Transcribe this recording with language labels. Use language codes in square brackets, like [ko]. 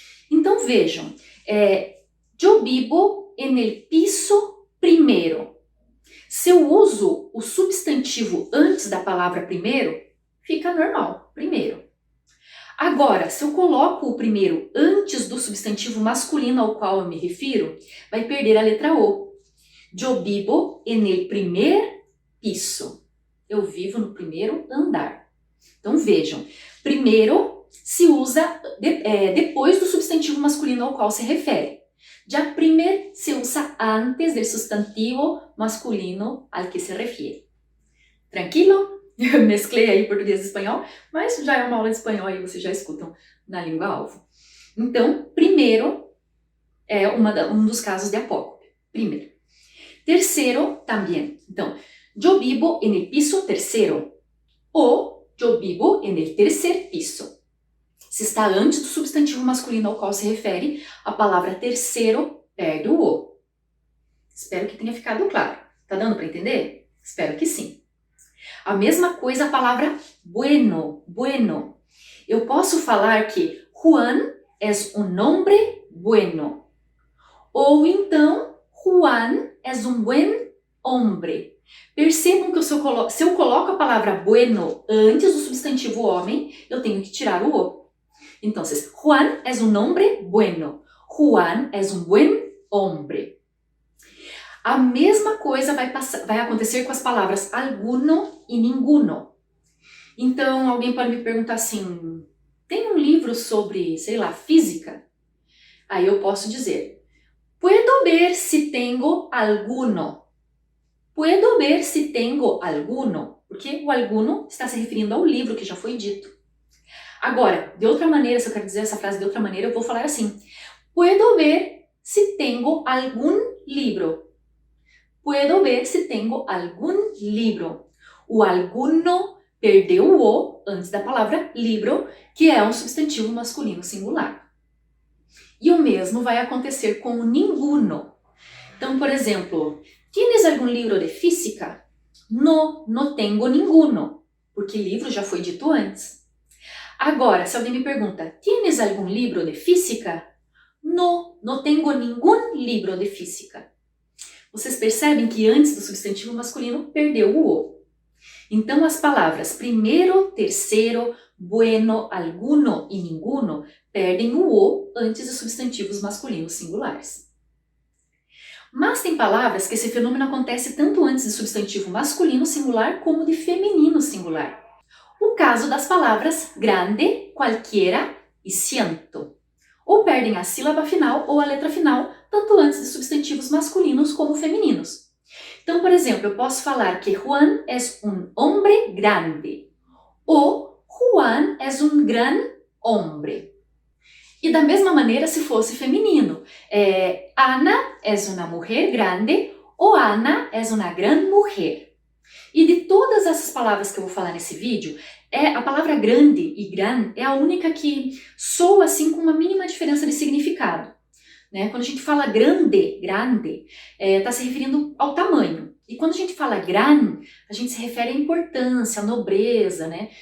[pt] Então vejam, [es] yo vivo en el piso primero. [pt] Se eu uso o substantivo antes da palavra primeiro, fica normal, primeiro. Agora, se eu coloco o primeiro antes do substantivo masculino ao qual eu me refiro, vai perder a letra O. [es] Yo vivo en el primer piso. [pt] Eu vivo no primeiro andar. Então vejam, primeiro se usa depois do substantivo masculino ao qual se refere. Já primer se usa antes do substantivo masculino [es] al que se refiere. [pt] Tranquilo? Eu mesclei aí português e espanhol, mas já é uma aula de espanhol e vocês já escutam na língua alvo. Então, primeiro é um dos casos de apócope. Primeiro. Terceiro, também. Então, [es] yo vivo en el piso tercero. Ou yo vivo en el tercer piso. [pt] Se está antes do substantivo masculino ao qual se refere, a palavra terceiro perde o O. Espero que tenha ficado claro. Tá dando para entender? Espero que sim. A mesma coisa a palavra bueno, bueno. Eu posso falar que [es] Juan es un hombre bueno. Ou então, Juan es un buen hombre. [pt] Percebam que se eu coloco a palavra bueno antes do substantivo homem, eu tenho que tirar o O. [es] Então, Juan es un hombre bueno. Juan es un buen hombre. [pt] A mesma coisa vai acontecer com as palavras alguno e ninguno. Então, alguém pode me perguntar assim, tem um livro sobre, sei lá, física? Aí eu posso dizer, [es] puedo ver si tengo alguno. Puedo ver si tengo alguno. [pt] Porque o alguno está se referindo ao livro que já foi dito. Agora, de outra maneira, se eu quero dizer essa frase de outra maneira, eu vou falar assim. [es] Puedo ver si tengo algún libro. Puedo ver si tengo algún libro. [pt] O alguno perdeu o O antes da palavra libro, que é um substantivo masculino singular. E o mesmo vai acontecer com o ninguno. Então, por exemplo, [es] ¿tienes algún libro de física? No tengo ninguno, [pt] porque livro já foi dito antes. Agora, se alguém me pergunta, [es] ¿tienes algún libro de física? No tengo ningún libro de física. [pt] Vocês percebem que antes do substantivo masculino perdeu o O. Então, as palavras primeiro, terceiro, bueno, alguno e ninguno perdem o O antes dos substantivos masculinos singulares. Mas tem palavras que esse fenômeno acontece tanto antes do substantivo masculino singular como de feminino singular. O caso das palavras grande, cualquiera e siento. Ou perdem a sílaba final ou a letra final, tanto antes de substantivos masculinos como femininos. Então, por exemplo, eu posso falar que [es] Juan es un hombre grande. Ou Juan es un gran hombre. [pt] E da mesma maneira se fosse feminino. [es] Ana es una mujer grande ou Ana es una gran mujer. [pt] E de todas essas palavras que eu vou falar nesse vídeo, a palavra grande e gran é a única que soa assim com uma mínima diferença de significado. Né? Quando a gente fala grande, está se referindo ao tamanho. E quando a gente fala gran, a gente se refere à importância, à nobreza. Né?